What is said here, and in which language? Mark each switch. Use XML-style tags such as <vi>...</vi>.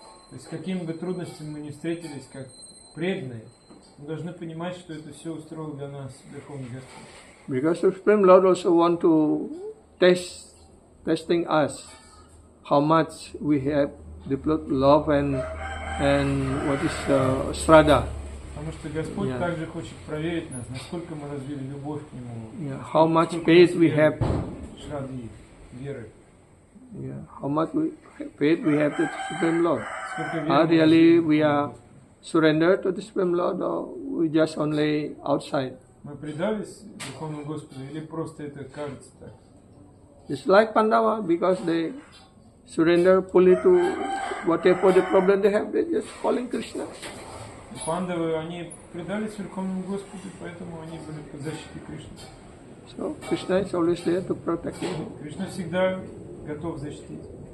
<ru>То есть, какими бы трудностями мы не встретились, как преданные, мы должны понимать, что это все устроил для нас Верховный Господь.</ru> <en>Because the Supreme Lord also want to testing us how much we have developed love and what is Shraddha.</en> <ru>Потому что Господь также хочет проверить нас, насколько мы развили любовь к Нему.</ru> <en>How much faith we have.</en> <ru>Шрадхи, веры.</ru> <en>How much faith we have to the Supreme Lord. Really we are surrendered to the Supreme Lord, or we just only outside.</en> <ru>Мы предались Верховному Господу или просто это кажется так?</ru> <en>It's like Pandava, because they surrender fully to whatever the problem they have, they just calling Krishna.</en> <ru>Пандавы, они предались Верховному Господу, поэтому они были под защитой Кришны.</ru> <en>So Krishna is always there to protect them.</en> <ru>Кришна всегда готов защитить.</ru>